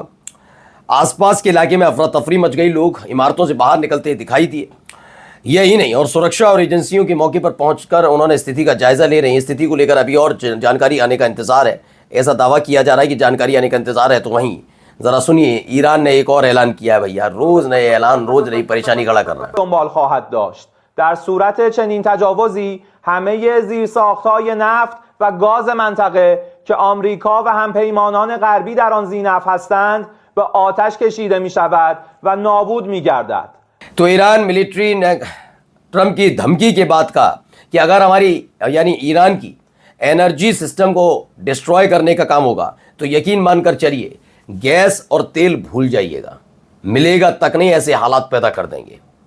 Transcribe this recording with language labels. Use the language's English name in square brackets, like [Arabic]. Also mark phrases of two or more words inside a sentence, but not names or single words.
[Hindi] आसपास के इलाके में अफरा तफरी मच गई, लोग इमारतों से बाहर निकलते दिखाई दिए। यही नहीं, और सुरक्षा और एजेंसियों के मौके पर पहुंचकर उन्होंने स्थिति का जायजा ले रहे हैं। स्थिति को लेकर अभी और जानकारी आने का इंतजार है, ऐसा दावा किया जा रहा है कि जानकारी आने का इंतजार है। तो वहीं जरा सुनिए, ईरान ने एक और ऐलान किया है। भैया रोज नए ऐलान, रोज नई परेशानी खड़ा करना है। [Persian] دنبال خواهد داشت. در صورت چنین تجاوزی همه زیرساخت‌های نفت و گاز منطقه که آمریکا و همپیمانان غربی در آن ذی‌نفع هستند به آتش کشیده می‌شود و نابود می‌گردد. [Hindi] तो ईरान मिलिट्री ने ट्रंप की धमकी के बाद कहा कि अगर हमारी यानी ईरान की [English] energy system [Hindi] को डिस्ट्रॉय करने का काम होगा तो यकीन मानकर चलिए गैस और तेल भूल जाइएगा, मिलेगा तक नहीं, ऐसे हालात पैदा कर देंगे।